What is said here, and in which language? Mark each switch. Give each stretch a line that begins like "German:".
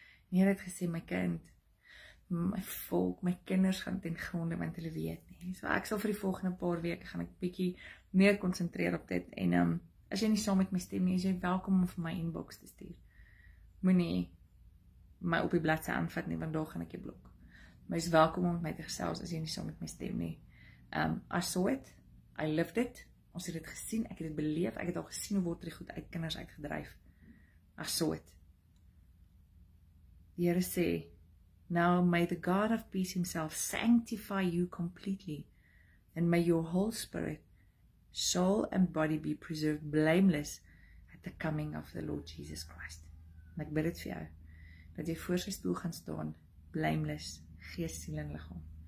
Afrikaans: Die Here het gesê, my kind, my volk, my kinders gaan ten gronde, want hulle weet nie. So ek sal vir die volgende paar weke, gaan ek bietjie meer konsentreer op dit, en as jy nie saam met my stem nie, is jy welkom om vir my inbox te stuur. Moenie my op die bladsy aanvat nie, want daar gaan ek jou blok. Maar is welkom om met my te gesels, as jy nie saam met my stem nie.
English: I saw it, I lived it,
Afrikaans: ons het dit gesien, ek het dit beleef, ek het al gesien hoe word die goed uit kinders uitgedryf.
English: I saw it.
Afrikaans: Die Here sê,
English: now may the God of peace himself sanctify you completely, and may your whole spirit, soul and body be preserved blameless at the coming of the Lord Jesus Christ.
Afrikaans: En ek bid dit vir jou, dat jy voor sy stoel gaan staan, blameless, gees, siel en liggaam.